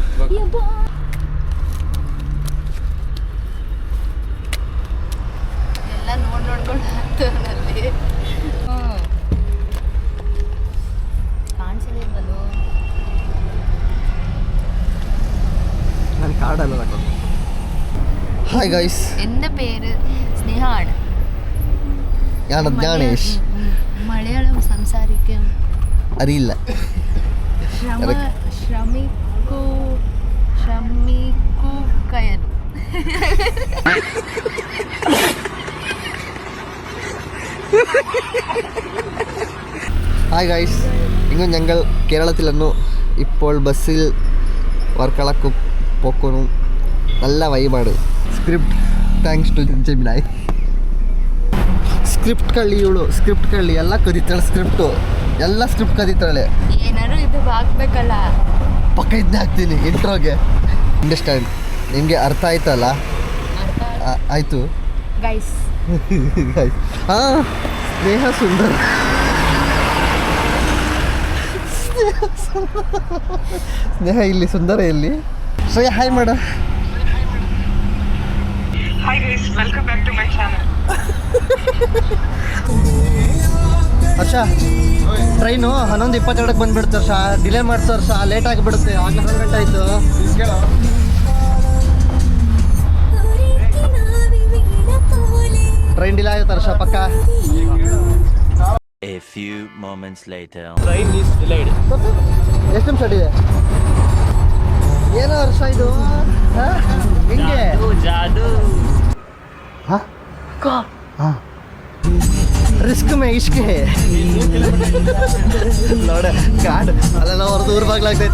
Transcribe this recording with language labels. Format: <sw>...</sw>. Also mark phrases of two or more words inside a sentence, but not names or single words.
<kn>ಎಲ್ಲ ನೋಡ್ಕೊಂಡು ಅಲ್ಲಿ ಕಾಣಿಸಲಿಲ್ವದು. ನಾನು ಕಾಡಲ್ಲ.</kn> <en>Hi guys,</en> <ml>എൻ്റെ പേര് സ്നേഹമാണ്. ഞാൻ ജ്ഞാനേഷ്. മലയാളം സംസാരിക്കും അറിയില്ല. ശ്രമിക്കുകയാണ്.</ml> <en>Hi guys,</en> <ml>ഇങ്ങും ഞങ്ങൾ കേരളത്തിലെന്നു ഇപ്പോൾ ബസ്സിൽ വർക്കലക്ക് പോക്കുന്നു. നല്ല വൈബാണ്.</ml> <en>Script thanks to Gemini.</en> <kn>ಸ್ಕ್ರಿಪ್ಟ್ ಕಳ್ಳಿ ಎಲ್ಲ ಕದೀತಾಳೆ. ಎಲ್ಲ ಸ್ಕ್ರಿಪ್ಟ್ ಕದೀತಾಳೆ. ಏನಾರು ಇದು ಆಗ್ಬೇಕಲ್ಲ. ಪಕ್ಕ ಇದನ್ನೇ ಹಾಕ್ತೀನಿ ಇಂಟ್ರೋಗೆ. ಅಂಡರ್ಸ್ಟ್ಯಾಂಡ್? ನಿಮಗೆ ಅರ್ಥ ಆಯ್ತಲ್ಲ? ಆಯಿತು ಗೈಸ್. ಹಾಂ, ಸ್ನೇಹ ಸುಂದರ್. ಸ್ನೇಹ ಇಲ್ಲಿ, ಸುಂದರ ಇಲ್ಲಿ. ಶ್ರೇಯ ಹಾಯ್ ಮಾಡ.</kn> <en>Hi guys, welcome back to my channel.</en> <kn>ಹರ್ಷ, ಟ್ರೈನು 11:22ಕ್ಕೆ ಬಂದುಬಿಡುತ್ತೆ ಹರ್ಷ. ಡಿಲೇ ಮಾಡ್ತಾರೆ ಹರ್ಷ, ಲೇಟ್ ಆಗಿಬಿಡುತ್ತೆ. 11 ಗಂಟೆ ಆಯಿತು. ಟ್ರೈನ್ ಡಿಲೇ ಆಗುತ್ತೆ ಹರ್ಷ ಪಕ್ಕ.</kn> <en>A few moments later. Train is delayed.</en> <kn>ಎಷ್ಟು ನಿಮಿಷ ಇದೆ? ಏನೋ ಹರ್ಷ ಇದು ಹಿಂಗೆ ಜಾದು.</kn> <hi>हाँ, रिस्क में इश्क़ है.</hi> <kn>ನೋಡ ಕಾಡು ಅಲ್ಲೆಲ್ಲ ಹೊರದು ಊರು ಬಾಗ್ಲಾಗ್ತೈತೆ.</kn>